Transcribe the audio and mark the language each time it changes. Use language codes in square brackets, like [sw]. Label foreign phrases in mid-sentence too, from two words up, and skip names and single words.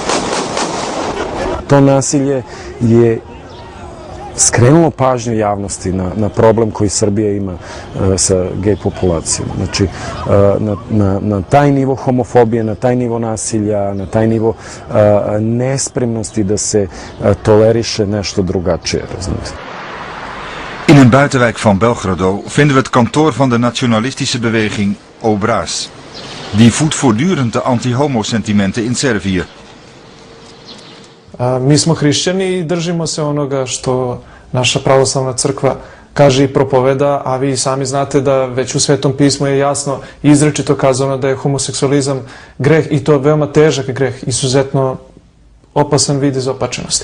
[sr] To nasilje je skrenulo pažnju javnosti na problem koji Srbija ima sa gej populacijom. Znači, na taj nivo homofobije, na taj nivo nasilja, na taj nivo nespremnosti da se toleriše nešto drugačije. [nl] In een buitenwijk van Belgrado vinden we het kantoor van de nationalistische beweging Obraz. Die voedt voortdurend de anti-homo-sentimenten in Servië. [sr] Mi smo hrišćani i držimo se onoga što naša pravoslavna crkva kaže i propoveda, a vi sami znate da već u Svetom pismu je jasno izričito kazano da je homoseksualizam greh i to veoma težak greh, izuzetno opasan vid izopačenosti.